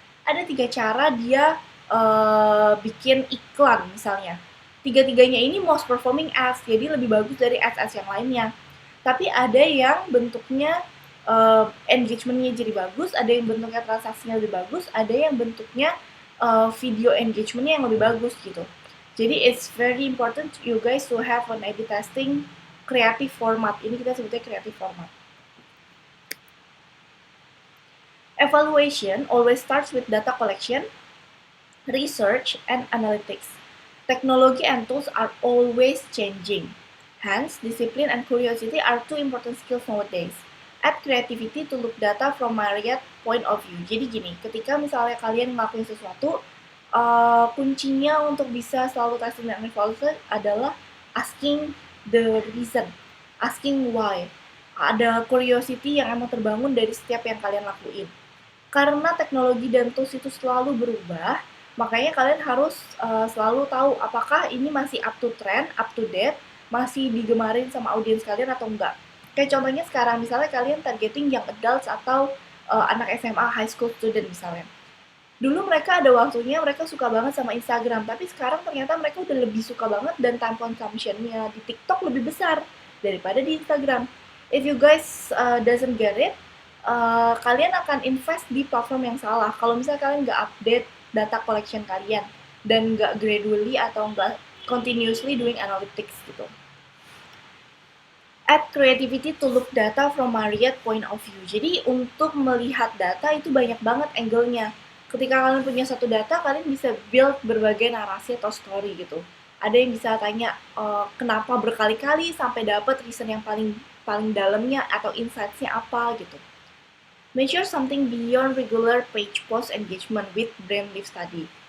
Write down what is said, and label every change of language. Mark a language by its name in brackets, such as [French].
[Indonesian] Ada 3 cara dia bikin iklan misalnya. Tiga-tiganya ini most performing ads, jadi lebih bagus dari ads-ads yang lainnya. Tapi ada yang bentuknya engagementnya jadi bagus, ada yang bentuknya transaksinya lebih bagus, ada yang bentuknya video engagementnya yang lebih bagus gitu. [English] Jadi it's very important you guys to have an A/B testing creative format. [Indonesian] Ini kita sebutnya creative format. [English] Evaluation always starts with data collection, research, and analytics. Technology and tools are always changing. Hence, discipline and curiosity are two important skills nowadays. Add creativity to look data from myriad point of view. [Indonesian] Jadi gini, ketika misalnya kalian ngelakuin sesuatu, kuncinya untuk bisa selalu testing dan evaluasi adalah asking the reason, asking why. Ada curiosity yang emang terbangun dari setiap yang kalian lakuin. Karena teknologi dan tools itu selalu berubah, makanya kalian harus selalu tahu apakah ini masih up to trend, up to date, masih digemarin sama audiens kalian atau enggak. Kayak contohnya sekarang, misalnya kalian targeting young adults atau anak SMA, high school student misalnya. Dulu mereka ada waktunya mereka suka banget sama Instagram, tapi sekarang ternyata mereka udah lebih suka banget dan time consumption- nya di TikTok lebih besar daripada di Instagram. If you guys doesn't get it, kalian akan invest di platform yang salah. Kalau misalnya kalian nggak update data collection kalian dan nggak gradually atau nggak continuously doing analytics gitu. [English] Add creativity to look data from myriad point of view. [Indonesian] Jadi untuk melihat data itu banyak banget angle-nya. Ketika kalian punya satu data, kalian bisa build berbagai narasi atau story gitu. Ada yang bisa tanya kenapa berkali-kali sampai dapat reason yang paling paling dalamnya atau insights-nya apa gitu. [English] Measure something beyond regular page post engagement with brand lift study.